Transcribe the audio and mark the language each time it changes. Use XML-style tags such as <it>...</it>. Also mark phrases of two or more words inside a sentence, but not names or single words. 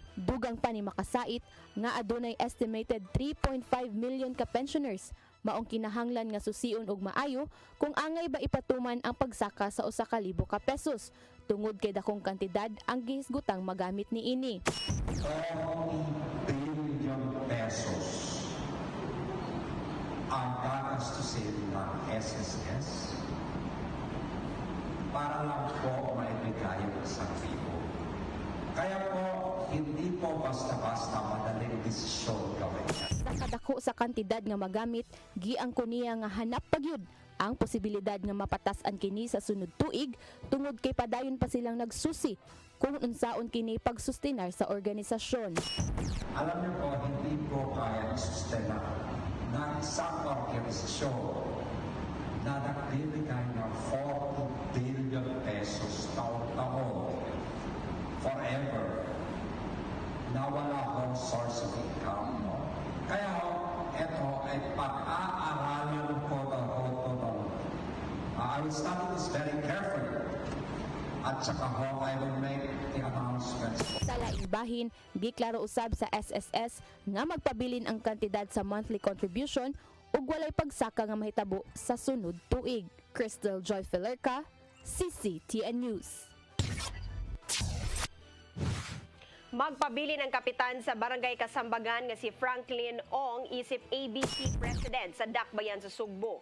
<ceb>Dugang pa ni makasait nga adunay estimated 3.5 million ka pensioners maong kinahanglan nga susiun og maayo kung angay ba ipatuman ang pagsaka sa 1,000 ka pesos tungod kay dakong kantidad ang gihisgutang magamit niini.</ceb> <tl>40 billion pesos ang gagastusin ng SSS para lang po maibigay ang isang libo. Kaya po, hindi po basta-basta madaling desisyon gawin.</tl> <ceb>Sa kadako sa kantidad nga magamit, giangko niya nga hanap pagyud ang posibilidad nga mapatasan kini sa sunod tuig tungod kay padayon pa silang nagsusi kung unsaon kini pagsustenar sa organisasyon.</ceb> <tl>Alam niyo po, hindi po kaya sustena ng isang organisasyon na nagbibigay ng 40 billion pesos taon-taon forever na wala hong</tl> <en>source of income.</en> <tl>Kaya ito ay pag-aaralan ko na</tl> <en>I will study this very carefully.</en> <tl>At saka</tl> <en>I will make the announcements.</en> <ceb>Sa laing bahin, giklaro usab sa SSS nga magpabilin ang kantidad sa monthly contribution ug walay pagsaka nga mahitabo sa sunod tuig. Crystal Joy Filerca, CCTN News. Magpabilin ang kapitan sa Barangay Kasambagan nga si Franklin Ong isip ABC President sa Dakbayan sa Sugbo.</ceb>